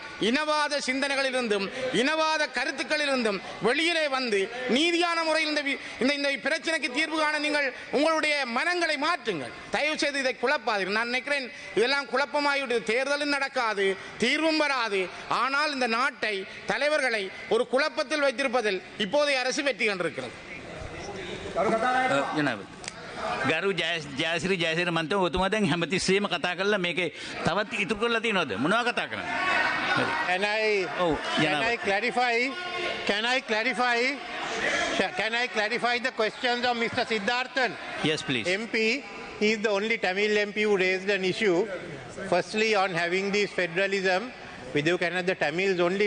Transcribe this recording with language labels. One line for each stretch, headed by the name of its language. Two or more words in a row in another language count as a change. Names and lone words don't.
Tamil: இனவாத சிந்தனைகளிலிருந்தும் இனவாத கருத்துக்களிலிருந்தும் வெளியிலே வந்து நீதியான முறையில் இந்த பிரச்சனைக்கு தீர்வு காண நீங்கள் உங்களுடைய மனங்களை மாற்றுங்கள். தயவு செய்து இதை குழப்பாதீர்கள். நான் நினைக்கிறேன் இதெல்லாம் குழப்பமாகிவிட்டு தேர்தலும் நடக்காது, தீர்வும் வராது. ஆனால் இந்த நாட்டை தலைவர்களை ஒரு குழப்பத்தில் வைத்திருப்பதில் இப்போதைய அரசு வெற்றி கண்டிருக்கிறது.
Sinhala: ගරු ජයසිරි මන්ත්‍රී ඔතුමා දැන් හැමතිස්සෙම කතා කරලා මේකේ තවත් ඉතුරු කරලා තියෙනවද? මොනවා කතා කරන්නේ?
English: Can I clarify the questions of Mr. Siddharthan? Yes, please. MP, he is the only Tamil MP who raised an issue. Firstly, on having this federalism, with you cannot the Tamils only?